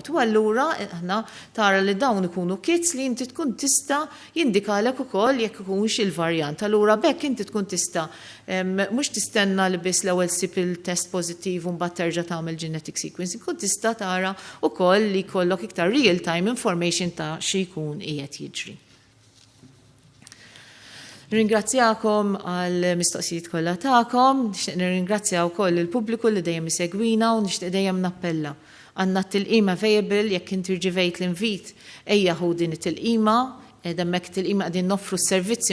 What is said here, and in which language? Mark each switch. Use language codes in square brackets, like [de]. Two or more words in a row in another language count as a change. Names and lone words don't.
[mt] U allura aħna tara li dawn ikunu kits li inti tkun tista' jindikalek ukoll jekk ikunx il-varjant. Allura bekk inti tkun tista' mhux tistenna li biss l-ewwel sib il-test pożittiv u mbagħad terġa' tagħmel [en] genetic sequencing, [mt] tkun tista' tara ukoll li jkollok iktar [en] real time information [mt] ta' xi jkun qiegħed jiġri. Ringrazzjakom għal mistoqsijiet kollha tagħkom, nixtieq nirringrazzja wkoll il-pubbliku li dejjem isegwina u nixtieq dejjem nappella. Għandna t-tilqima available jekk inti rġivejt l-invit ejja ħu din it-tilqima, hemmhekk tilqima qegħdin noffru s-servizzi